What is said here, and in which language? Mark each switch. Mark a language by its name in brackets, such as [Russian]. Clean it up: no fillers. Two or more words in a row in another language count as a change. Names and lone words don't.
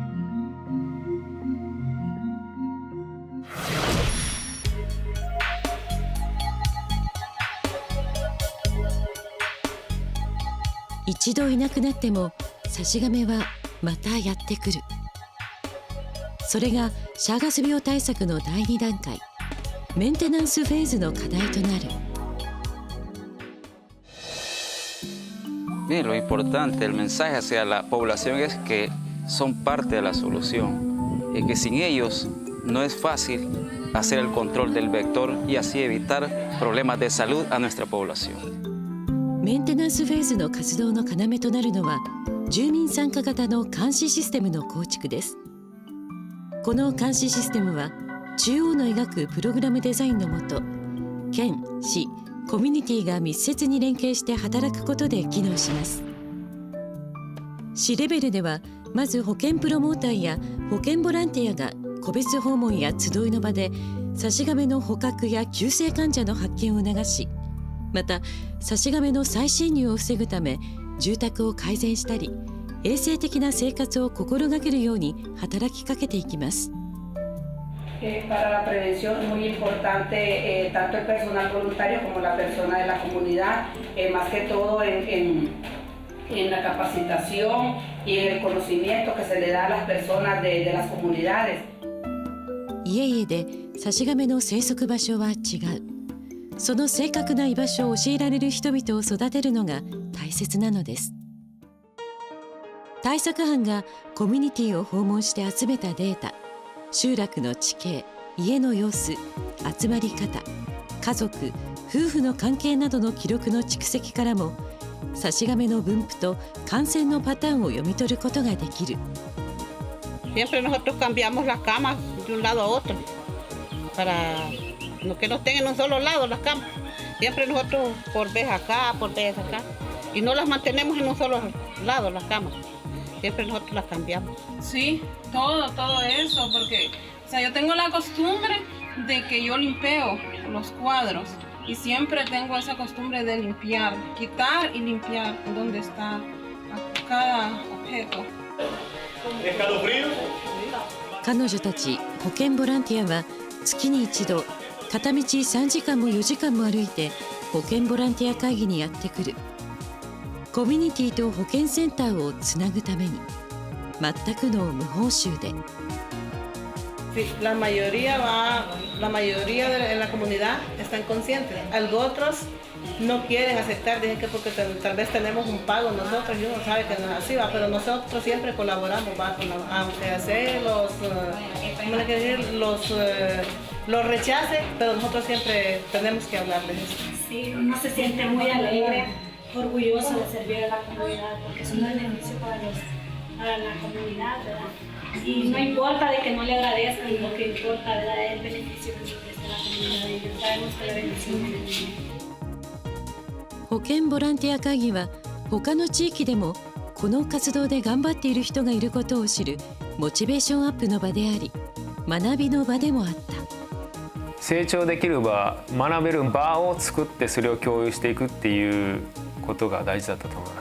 [Japanese] 一度いなくなってもサシガメはまたやってくる。それがシャーガス病対策の第2段階、メンテナンスフェーズの課題となる。 [Spanish] Bien, lo importante, el mensaje hacia la población es que son parte de la solución y que sin ellos no es fácil hacer el control del vector y así evitar problemas de salud a nuestra población. [Japanese] メンテナンスフェーズの活動の要となるのは住民参加型の監視システムの構築です。この監視システムは中央の描くプログラムデザインのもと、県、市、コミュニティが密接に連携して働くことで機能します。市レベルではまず保健プロモーターや保健ボランティアが個別訪問や集いの場でサシガメの捕獲や急性患者の発見を促し、またサシガメの再侵入を防ぐため住宅を改善したり衛生的な生活を心がけるように働きかけていきます。 [Spanish] Para la prevención es muy importante tanto el personal voluntario como la persona de la comunidad, más que todo en la capacitación y en el conocimiento que se le da a las personas de las comunidades. [Japanese] 家々でサシガメの生息場所は違う。その正確な居場所を教えられる人々を育てるのが大切なのです。対策班がコミュニティを訪問して集めたデータ、集落の地形、家の様子、集まり方、家族、夫婦の関係などの記録の蓄積からもサシガメの分布と感染のパターンを読み取ることができる。 [Spanish] Siempre nosotros cambiamos las camas de un lado a otro para que no estén en un solo lado las camas. Siempre nosotros por vez acá, por vez acá, y no las mantenemos en un solo lado las camas. Siempre nosotros las cambiamos. Sí, todo eso, porque o sea, yo tengo la costumbre de que yo limpeo los cuadros y siempre tengo esa costumbre de limpiar, quitar y limpiar donde está cada objeto. ¿Escalofrío? [Japanese] 彼女たち保健ボランティアは月に一度片道3時間も4時間も歩いて保健ボランティア会議にやってくる。コミュニティと保健センターをつなぐために全くの無報酬で。 [Spanish] La mayoría de la comunidad están conscientes. Otros no quieren aceptar, dicen que porque tal vez tenemos un pago nosotros y uno sabe que no es así, pero nosotros siempre colaboramos, aunque hacer los rechace, pero nosotros siempre tenemos que hablarles. Sí, uno se siente muy alegre, orgulloso de servir a la comunidad, porque es un beneficio para la comunidad, ¿verdad? Y no importa de que no le agradezcan, lo que importa, ¿verdad?, es el beneficio que nos presta la comunidad y sabemos que la bendición viene de Dios. [Japanese] 保健ボランティア会議は他の地域でもこの活動で頑張っている人がいることを知るモチベーションアップの場であり学びの場でもあった。成長できる場、学べる場を作ってそれを共有していくっていうことが大事だったと思います。